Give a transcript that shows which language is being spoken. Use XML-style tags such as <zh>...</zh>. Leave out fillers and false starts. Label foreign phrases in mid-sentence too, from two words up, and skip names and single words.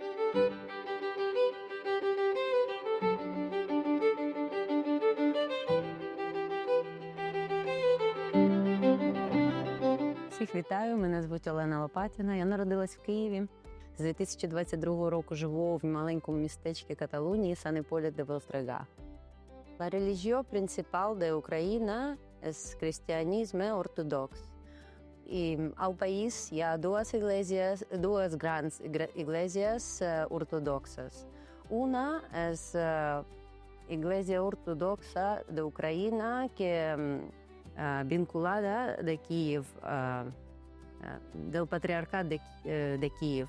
<uk>Всіх вітаю, мене звуть Олена Лопатіна. Я народилась в Києві. З 2022 року живу в маленькому містечку Каталунії,</uk> <ca>Sant Hipòlit de Voltregà. La religió principal de Ucraïna és cristianisme ortodox. I al país hi ha dues grans iglesias ortodoxes. Una és</ca> <es>Iglesia Ortodoxa</es> <ca>d'Ucraïna, que vinculada de Kíev, del Patriarcat de Kíev.</ca>